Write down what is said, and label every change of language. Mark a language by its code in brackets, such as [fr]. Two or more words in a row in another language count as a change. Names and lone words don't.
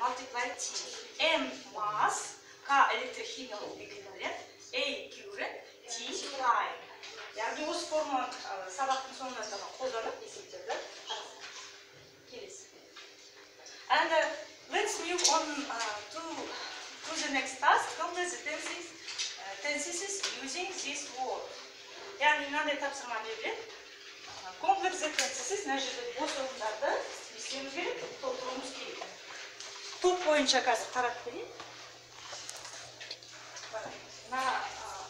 [en] multiply T. M mass, [kk] K электрохимиялық эквивалент, [en] A current, T time. [kk] Яғни осы формуланы сабақтың соңына ғана қолданып есептерді қарастырайық. Келесі. [en] And let's move on to the next task. Complex tenses using this word. [kk] Яғни мынандай тапсырма беріледі. [en] Complex tenses [kk] мына жерде бос орындарды естуіміз керек, толтыруымыз керек. Топ бойынша қазір қарап берейік.